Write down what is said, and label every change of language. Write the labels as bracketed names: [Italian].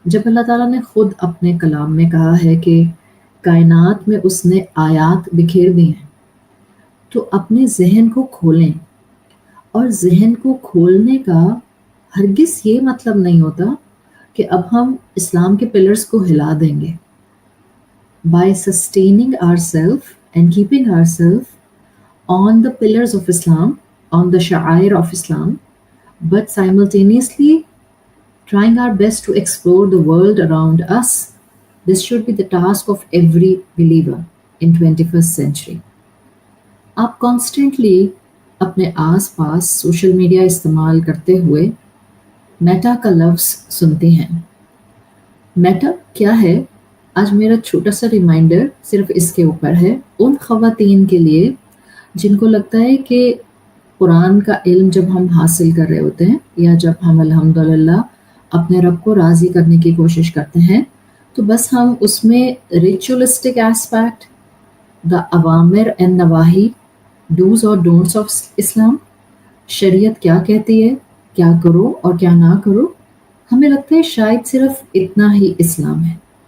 [Hindi] जब अल्लाह ताला ने ख़ुद अपने कलाम में कहा है कि कायनात में उसने आयात बिखेर दी हैं, तो अपने जहन को खोलें। और जहन को खोलने का हरगिज़ ये मतलब नहीं होता कि अब हम इस्लाम के पिलर्स को हिला देंगे। [English] By sustaining ourselves and keeping ourselves on the pillars of Islam, on the sha'air of Islam, but simultaneously trying our best to explore the world around us. This should be the task of every believer in 21st century. [Hindi] आप constantly अपने आस पास social media इस्तेमाल करते हुए Meta का लफ्ज़ सुनते हैं। Meta क्या है? आज मेरा छोटा सा रिमाइंडर सिर्फ इसके ऊपर है उन ख़वातीन के लिए जिनको लगता है कि कुरान का इल्म जब हम हासिल कर रहे होते हैं या जब हम अल्हम्दुलिल्लाह अपने रब को राज़ी करने की कोशिश करते हैं, तो बस हम उसमें ritualistic aspect, the अवामिर and Navahi, dos और डोंट्स ऑफ इस्लाम, शरीयत क्या कहती है, क्या करो और क्या ना करो, हमें लगता है शायद सिर्फ इतना ही इस्लाम है।